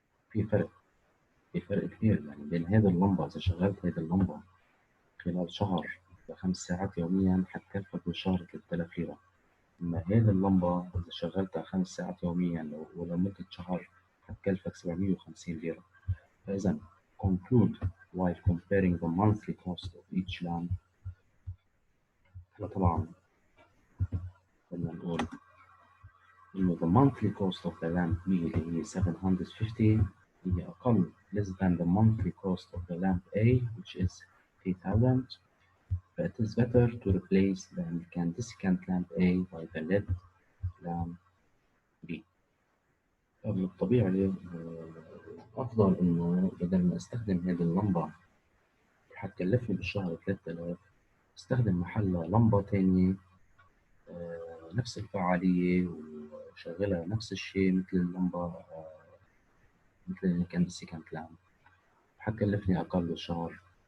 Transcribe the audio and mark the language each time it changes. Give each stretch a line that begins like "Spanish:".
Arabic: في فرق كبير يعني بين هذه اللمبة. إذا شغلت هذه اللمبة خلال شهر ل5 ساعات يوميا حتكلفك بالشهر 3000 ليرة. أما هذه اللمبة إذا شغلتها 5 ساعات يوميا ولمدة شهر حتكلفك 750 ليرة. فإذا
English: conclude while comparing the monthly cost of each lamp.
Arabic: طبعا بدنا نقول إنه
English: the monthly cost of the lamp
Arabic: اللي هي 750 هي أقل
English: less than the monthly cost of the lamp A which is 3000. But it is better to replace the incandescent lamp A by the LED lamp B.
Arabic: من الطبيعي أفضل إنه بدل ما أستخدم هذه اللمبة حتكلفني بالشهر 3000 استخدم محلها لمبة تانية نفس الفعالية وشغلها نفس الشيء مثل اللمبة مثل الانكندسيكانت لامب، حتكلفني أقل بالشهر.